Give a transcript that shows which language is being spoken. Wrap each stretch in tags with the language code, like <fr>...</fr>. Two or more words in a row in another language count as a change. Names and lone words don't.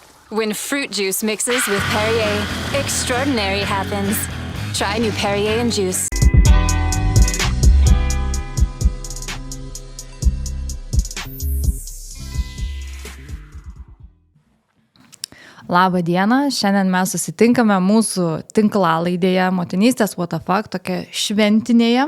<en>When fruit juice mixes with Perrier, extraordinary happens. Try new Perrier and juice.</en> <lt>Labą dieną, šiandien mes susitinkame mūsų tinklalaidėje Motinystės What the Fuck, tokia šventinėje.</lt>